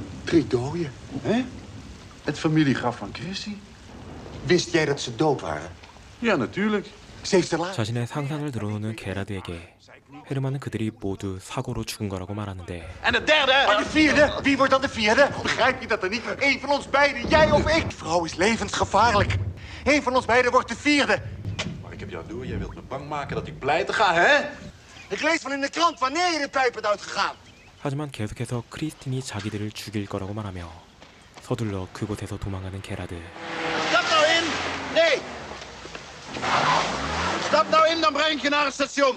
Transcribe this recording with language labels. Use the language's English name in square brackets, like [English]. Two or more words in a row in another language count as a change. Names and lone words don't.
[Dutch] 3 doden. Hè? Het familiegraf van Christy? Wist jij dat ze dood waren? Ja, natuurlijk. Ze heeft er laat. [Korean] 자신의 상상을 들어놓는 게라드에게 헤르만은 그들이 모두 사고로 죽은 거라고 말하는데 [Dutch] En de derde? En de 4e? Wie wordt dan de 4e? Begrijp je dat er niet? Eén van ons beiden, jij of ik. Die vrouw is levensgevaarlijk. Eén van ons beiden wordt de 4e. Maar ik heb jou door. Jij wilt me bang maken dat ik pleiten ga, hè? Ik lees van in de krant wanneer je de pijp bent uitgegaan. [Korean] 하지만 계속해서 크리스틴이 자기들을 죽일 거라고 말하며 서둘러 그곳에서 도망가는 게라드. [Dutch] Stap nou in! Nee! Stap nou in, dan breng ik je naar het station.